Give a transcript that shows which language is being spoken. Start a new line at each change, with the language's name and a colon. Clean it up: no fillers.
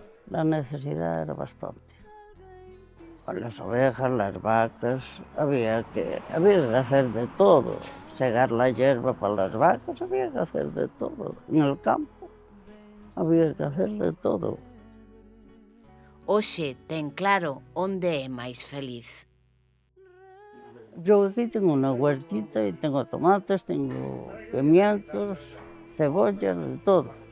Spanish: La necesidad era bastante. Con las ovejas, las vacas, había que hacer de todo. Segar la hierba para las vacas, había que hacer de todo. En el campo había que hacer de todo.
Galician: Hoxe ten claro onde é máis feliz.
Spanish: Yo aquí tengo una huertita y tengo tomates, tengo pimientos, cebollas, de todo.